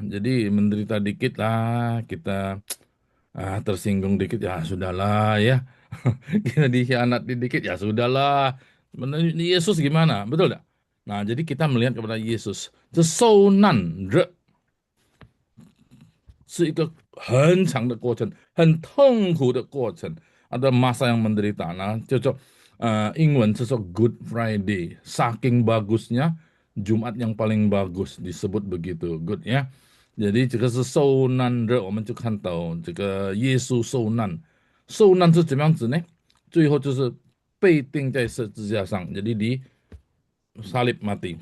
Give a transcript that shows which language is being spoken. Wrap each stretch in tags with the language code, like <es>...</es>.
<id>Jadi menderita dikit lah, kita tersinggung dikit ya sudahlah ya. Kita dikhianati dikit ya sudahlah. Yesus gimana? Betul tak? Nah, jadi kita melihat kepada Yesus.</id> <zh>这受难日是一个很长的过程，很痛苦的过程。</zh> <id>Ada masa yang menderita. Nah, cocok</id> <zh>英文是说</zh> <id>Good Friday. Saking bagusnya Jumat yang paling bagus disebut begitu. Good ya. Jadi</id> <zh>这个是受难日，我们就看到这个耶稣受难。受难是怎么样子呢？最后就是被钉在十字架上，</zh> <id>jadi di salib mati.</id>